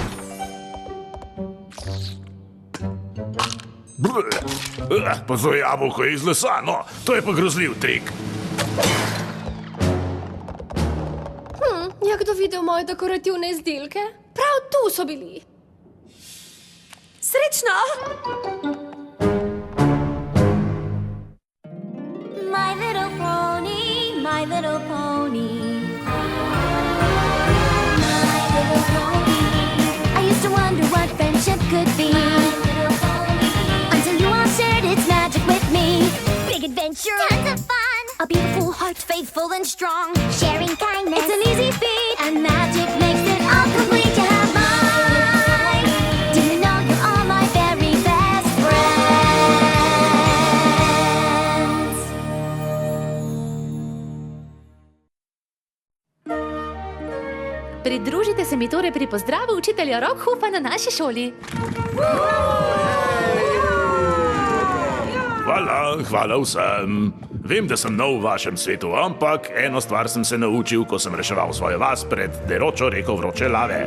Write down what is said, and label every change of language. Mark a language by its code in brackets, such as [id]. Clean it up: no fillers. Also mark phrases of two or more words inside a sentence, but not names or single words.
[sl] Pa to jabolko je iz lesa, no, to je pa grozljiv trik. Je kdo videl moje dekorativne izdelke? Prav tu so bili. Srečno! [en] My little pony, my little pony. My little pony. I used to wonder what friendship could be. My little pony. Until you all shared its magic with me. Big adventure, tons of fun. A beautiful heart, faithful and strong. Sharing kindness, it's an easy feat. And magic makes it all complete to have mine. Do you know you're all my very best friends? [sl] Pridružite se mi torej pri pozdravu učitelja Rockhoofa na naši šoli. Hvala vsem. Vem, da sem nov v vašem svetu, ampak eno stvar sem se naučil, ko sem reševal svojo vas pred deročo reko vroče lave.